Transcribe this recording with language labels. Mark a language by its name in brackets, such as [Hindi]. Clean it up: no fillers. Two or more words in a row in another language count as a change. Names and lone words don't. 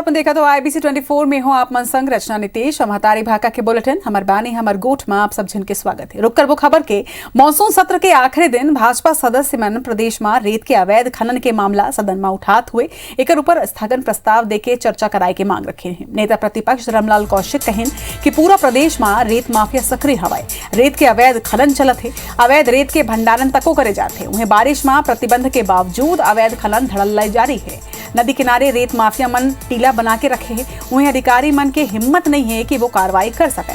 [Chhattisgarhi] अपन देखा तो IBC 24 में हो आप मन संग रचना नितेश महतारी भाका के बुलेटिन हमर बानी हमर गोठ में आप सब जन के स्वागत है। रुक करबो खबर के मॉनसून सत्र के आखिरी दिन भाजपा सदस्य मन प्रदेश में रेत के अवैध खनन के मामला सदन में उठात हुए एक ऊपर स्थगन प्रस्ताव देके चर्चा कराए के मांग रखे हैं। नेता प्रतिपक्ष रामलाल कौशिक कहन कि पूरा प्रदेश में रेत माफिया सक्रिय हवाए, रेत के अवैध खनन चलत है, अवैध रेत के भंडारण तको करे जाते हैं। उन्हें बारिश में प्रतिबंध के बावजूद अवैध खनन धड़ल्ला जारी है। नदी किनारे रेत माफिया मन टीला बना के रखे हैं। उन्हें अधिकारी मन के हिम्मत नहीं है कि वो कार्रवाई कर सके।